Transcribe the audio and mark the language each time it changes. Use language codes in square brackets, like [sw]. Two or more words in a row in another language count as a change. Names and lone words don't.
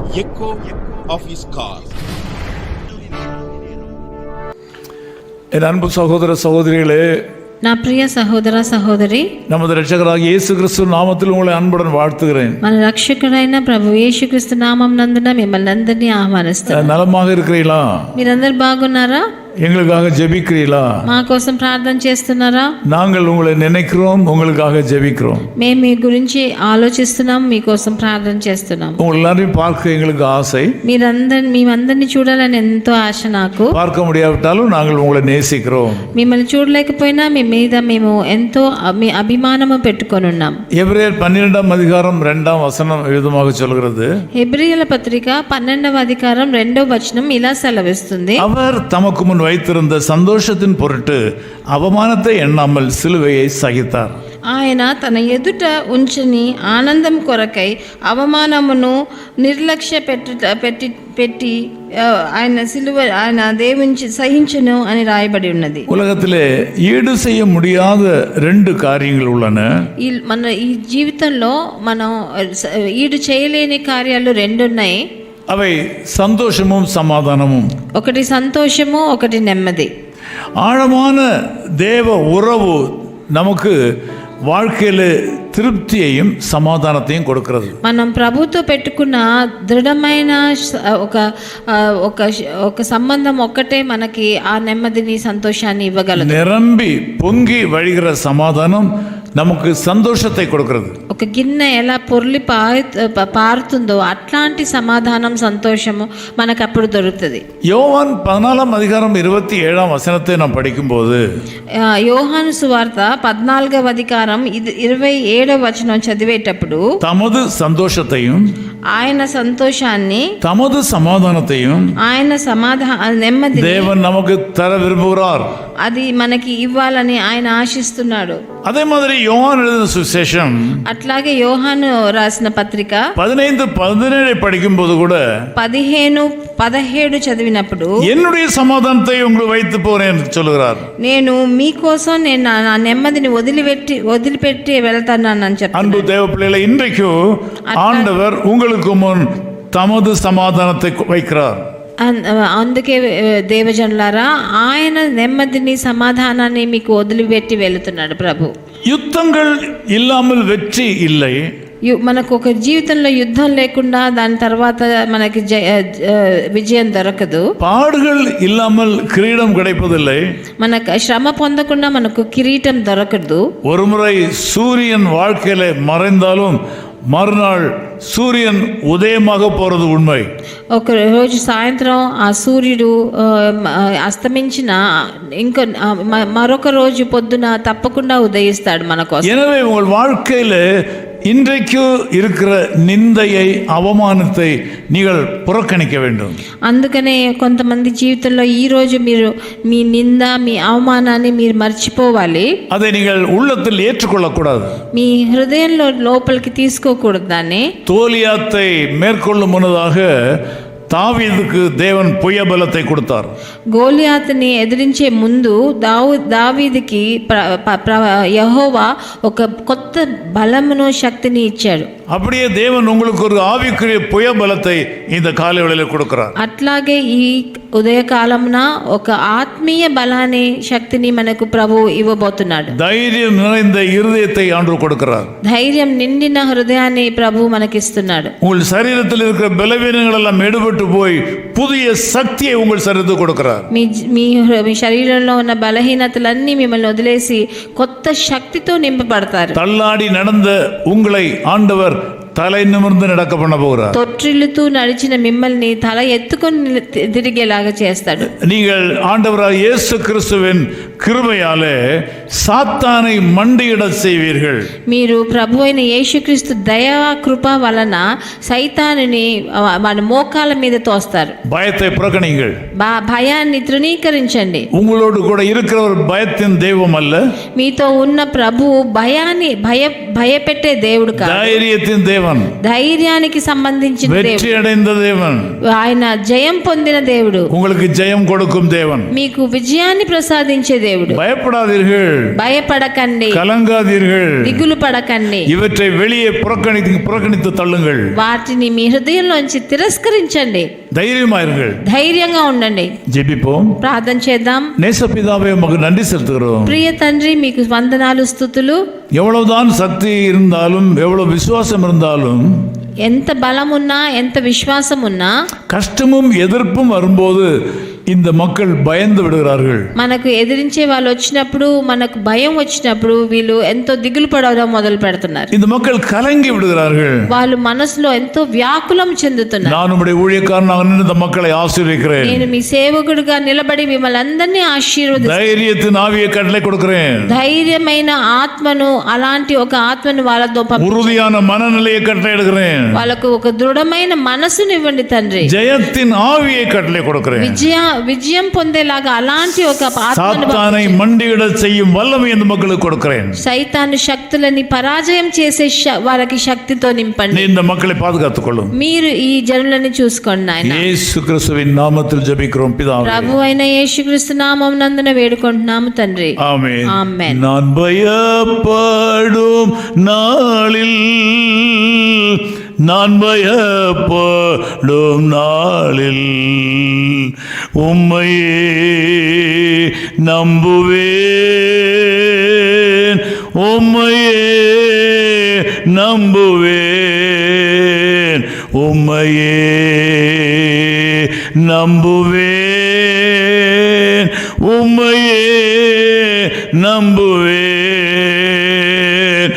[en] echo of his call. [ta] என் அன்பு சகோதர சகோதரிகளே, [te] నా ప్రియ సహోదర సహోదరి, [ta] நமது இரட்சகராகிய இயேசு கிறிஸ்து நாமத்தில் உங்களை அன்புடன் வாழ்த்துகிறேன். [te] మన రక్షకుడైన ప్రభు యేసుక్రీస్తు నామం నందున మిమ్మల్ని అందరినీ ఆహ్వానిస్తున్నాను. [ta] நலமாக இருக்கிறீங்களா? [te] మీరందరూ బాగున్నారా? [ta] எங்களுக்காக ஜெபிக்கிறீங்களா? [te] మా కోసం ప్రార్థన చేస్తున్నారా? [ta] நாங்கள் உங்களை நினைக்கிறோம், உங்களுக்காக ஜெபிக்கிறோம். [te] మేము మీ గురించి ఆలోచిస్తున్నాం, మీకోసం ప్రార్థన చేస్తున్నాం. [ta] உங்கள் எல்லாரையும் பார்க்க எங்களுக்கு ஆசை. [te] మేమందరినీ చూడాలని ఎంతో ఆశ నాకు. [ta] பார்க்க முடியாவிட்டாலும் நாங்கள் உங்களை நேசிக்கிறோம். [te] మిమ్మల్ని చూడలేకపోయినా మీ మీద మేము ఎంతో అభిమానము పెట్టుకొని ఉన్నాం. [ta] எபிரேயர் 12ஆம் அதிகாரம் 2ஆம் வசனம் விதமாக சொல்கிறது, [te] హెబ్రీయుల పత్రిక 12వ అధికారం 2వ వచనం ఇలా సెలవిస్తుంది, [ta] அவர் தமக்கு முன் வைத்திருந்த சந்தோஷத்தின் பொருட்டு அவமானத்தை எண்ணாமல் சிலுவையை சகித்தார். [te] ఆయన తన ఎదుట ఉంచని ఆనందం కొరకై అవమానమును నిర్లక్ష్య పెట్టి ఆయన దేవుని సహించును అని రాయబడి ఉన్నది. [ta] உலகத்திலே ஈடு செய்ய முடியாத ரெண்டு காரியங்கள் உள்ளன. [te] మన ఈ జీవితంలో మనం ఈడు చేయలేని కార్యాలు రెండు ఉన్నాయి. [ta] அவை சந்தோஷமும் சமாதானமும். [te] ఒకటి సంతోషము, ఒకటి నెమ్మది. [ta] ஆழமான தேவ உறவு நமக்கு வாழ்க்கையில திருப்தியையும் சமாதானத்தையும் கொடுக்கிறது. [te] మనం ప్రభుతో పెట్టుకున్న దృఢమైన ఒక సంబంధం ఒక్కటే మనకి ఆ నెమ్మదిని సంతోషాన్ని ఇవ్వగలదు. [ta] நிரம்பி பொங்கி வழிகிற சமாதானம் நமக்கு சந்தோஷத்தை கொடுக்கிறது. [te] ఒక గిన్నె ఎలా పొర్లి పారుతుందో అట్లాంటి సమాధానం, సంతోషము మనకు అప్పుడు దొరుకుతుంది. [ta] யோவான் 14ஆம் அதிகாரம் 27ஆம் வசனத்தை நாம் படிக்கும்போது, [te] యోహాను సువార్త 14వ అధికారం 27వ వచనం చదివేటప్పుడు, [ta] தமது சந்தோஷத்தையும் [te] ఆయన సంతోషాన్ని, [ta] தமது சமாதானத்தையும் [te] ఆయన నెమ్మది [ta] தேவன் நமக்கு தர விரும்புகிறார். [te] అది మనకి ఇవ్వాలని ఆయన ఆశిస్తున్నాడు. [ta] அதே மாதிரி யோவான் எழுதின சுவிசேஷம், [te] అట్లాగే యోహాను రాసిన పత్రిక [ta] 15-17 படிக்கும்போது கூட [te] 15-17 చదివినప్పుడు, [ta] என்னுடைய சமாதானத்தை உங்களுக்கு வைத்து போறேன் சொல்லுகிறார். [te] నేను మీకోసం నేను నా నెమ్మదిని వదిలిపెట్టి వెళ్తానని చెప్పాను. [ta] அன்பு தேவ பிள்ளைகளை, இன்றைக்கு ஆண்டவர் உங்களுக்கு முன் தமது சமாதானத்தை வைக்கிறார். [te] అందుకే దేవజనులారా, ఆయన నెమ్మదిని, సమాధానాన్ని మీకు వదిలిపెట్టి వెళుతున్నాడు ప్రభు. [ta] யுத்தங்கள் இல்லாமல் வெற்றி இல்லை. [te] మనకు ఒక జీవితంలో యుద్ధం లేకుండా దాని తర్వాత మనకి విజయం దొరకదు. [ta] பாடுகள் இல்லாமல் கிரீடம் கிடைப்பதில்லை. [te] మనకు శ్రమ పొందకుండా మనకు కిరీటం దొరకదు. [ta] ஒருமுறை சூரியன் வாழ்க்கையில மறைந்தாலும் மறுநாள் சூரியன் உதயமாக போறது உண்மை. [te] ఒక రోజు సాయంత్రం ఆ సూర్యుడు అస్తమించిన ఇంకో మరొక రోజు పొద్దున తప్పకుండా ఉదయిస్తాడు మన కోసం. [ta] எனவே உங்கள் வாழ்க்கையில இன்றைக்கு இருக்கிற நிந்தையை, அவமானத்தை நீங்கள் புறக்கணிக்க வேண்டும். [te] అందుకనే కొంతమంది జీవితంలో ఈ రోజు మీరు మీ నింద, మీ అవమానాన్ని మీరు మర్చిపోవాలి. [ta] அதை நீங்கள் உள்ளத்தில் ஏற்றுக்கொள்ளக்கூடாது. [te] మీ హృదయంలో లోపలికి తీసుకోకూడదు దాన్ని. [ta] தோலியாத்தை மேற்கொள்ளும் முன்னதாக தாவீதுக்கு தேவன் புயபலத்தை கொடுத்தார். [te] గోలియాతుని ఎదిరించే ముందు దావీదుకి యెహోవా ఒక కొత్త బలమును, శక్తిని ఇచ్చాడు. [ta] அப்படியே தேவன் உங்களுக்கு ஒரு ஆவிக்குரிய புயபலத்தை இந்த காலை வேளையில கொடுக்கிறார். [te] అట్లాగే ఈ ఉదయకాలమున ఒక ఆత్మీయ బలాన్ని, శక్తిని మనకు ప్రభు ఇవ్వబోతున్నాడు. [ta] தைரியம் நிறைந்த இருதயத்தை ஆண்டவர் கொடுக்கிறார். [te] ధైర్యం నిండిన హృదయాన్ని ప్రభు మనకిస్తున్నాడు. [ta] உங்கள் சரீரத்தில் இருக்கிற பலவீனங்கள் எல்லாம் எடுபட்டு போய் புதிய சக்தியை உங்கள் சரீரத்துக்கு கொடுக்கிறார். [te] మీ శరీరంలో ఉన్న బలహీనతలన్నీ మిమ్మల్ని వదిలేసి కొత్త శక్తితో నింపబడతారు. [ta] தள்ளாடி நடந்த உங்களை ஆண்டவர் தலை நிமிர்ந்து நடக்க பண்ண போகிறார். [te] తొట్టిల్లుతూ నడిచిన మిమ్మల్ని తల ఎత్తుకొని తిరిగేలాగా చేస్తాడు. [ta] நீங்கள் ஆண்டவராகிய இயேசு கிறிஸ்துவின் கிருபையாலே சாத்தானை மண்டியிட செய்வீர்கள். [te] మీరు ప్రభు అయిన యేసుక్రీస్తు దయా కృప వలన సైతానుని మన మోకాల మీద తోస్తారు. [ta] பயத்தை புறக்கணிங்கள். [te] భయాన్ని తృణీకరించండి. [ta] உங்களோடு கூட இருக்கிறவர் பயத்தின் தெய்வம் அல்ல. [te] మీతో ఉన్న ప్రభు భయాన్ని భయపెట్టే దేవుడు కాదు, [ta] தைரியத்தின் தேவன் தேவன், [te] ధైర్యానికి సంబంధించిన [ta] வெற்றி [te] దేవుడు, [ta] அடைந்த தேவன், [te] ఆయన జయం పొందిన దేవుడు, [ta] உங்களுக்கு ஜெயம் கொடுக்கும் தேவன். [te] మీకు విజయాన్ని ప్రసాదించే దేవుడు. [ta] பயப்படாதீர்கள், [te] భయపడకండి, [ta] கலங்காதீர்கள், [te] దిగులు పడకండి, [ta] இவற்றை வெளியே புறக்கணித்து தள்ளுங்கள். [te] వాటిని మీ హృదయంలోంచి తిరస్కరించండి, [ta] தைரியமாயிருங்கள், [te] ధైర్యంగా ఉండండి. [ta] ஜெபிப்போம். [te] ప్రార్థన చేద్దాం. [ta] நேசபிதாவே, உமக்கு நன்றி செலுத்துகிறோம். [te] ప్రియ తండ్రి, మీకు వందనాలు, స్తుతులు. [ta] எவ்வளவுதான் சக்தி இருந்தாலும், எவ்வளவு விசுவாசம் இருந்தாலும், [te] ఎంత బలం ఉన్నా, ఎంత విశ్వాసం ఉన్నా, [ta] கஷ்டமும் எதிர்ப்பும் வரும்போது இந்த மக்கள் பயந்து விடுகிறார்கள். [te] మనకు ఎదిరించే వాళ్ళు వచ్చినప్పుడు, మనకు భయం వచ్చినప్పుడు వీళ్ళు ఎంతో దిగులు పడడం మొదలు పెడుతున్నారు. [ta] இந்த மக்கள் கலங்கி விடுகிறார்கள். [te] వాళ్ళు మనసులో ఎంతో వ్యాకులం చెందుతున్నారు. [ta] நான் உம்முடைய ஊழியக்காரனாக நின்று இந்த மக்களை ஆசீர்வதிக்கிறேன். [te] నేను మీ సేవకుడిగా నిలబడి మిమ్మల్ని అందరినీ ఆశీర్వదిస్తాను. [ta] தைரியத்தின் ஆவியை கட்டளை கொடுக்கிறேன். [te] ధైర్యమైన ఆత్మను, అలాంటి ఒక ఆత్మను వాళ్ళతో [ta] உறுதியான மனநிலையை கட்டளை எடுக்கிறேன். [te] వాళ్ళకు ఒక దృఢమైన మనసుని ఇవ్వండి తండ్రి. [ta] ஜெயத்தின் ஆவியை கட்டளை கொடுக்கிறேன். [te] విజయం పొందేలాగా అలాంటి ఒక [ta] சாத்தானை மண்டியிட செய்யும் வல்லமை இந்த மக்களுக்கு கொடுக்கிறேன். [te] సైతాను శక్తులని పరాజయం చేసే వారికి శక్తితో నింపండి. [ta] இந்த மக்களை பாதுகாத்துக் கொள்ளும். [te] మీరు ఈ జనులని చూసుకోండి నాయన. [ta] இயேசு கிறிஸ்துவின் நாமத்தில் ஜெபிக்கிறோம் பிதாவே. [te] ప్రభువైన యేసుక్రీస్తు నామమునందున వేడుకుంటున్నాము తండ్రి. [ta] ஆமென். [te] ఆమేన్. [ta] நான் பயப்படும் நாளில், நான் பயப்படும் நாளில் உம்மையே நம்புவேன், உம்மையே நம்புவேன், உம்மையே நம்புவேன், உம்மையே நம்புவேன்.